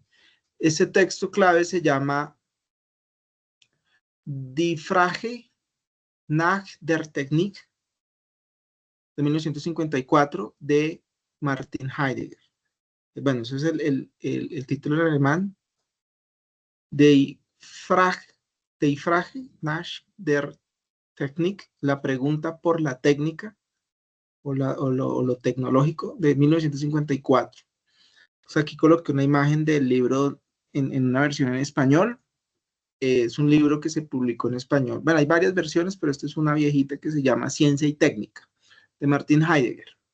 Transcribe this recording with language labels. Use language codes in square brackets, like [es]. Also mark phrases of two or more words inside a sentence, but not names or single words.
[es] Ese texto clave se llama Die Frage nach der Technik, de 1954, de Martin Heidegger. Bueno, ese es el título en alemán. Die Frage nach der Technik, la pregunta por la técnica o lo tecnológico, de 1954. O sea, aquí coloqué una imagen del libro en una versión en español. Es un libro que se publicó en español. Bueno, hay varias versiones, pero esta es una viejita que se llama Ciencia y Técnica, de Martin Heidegger.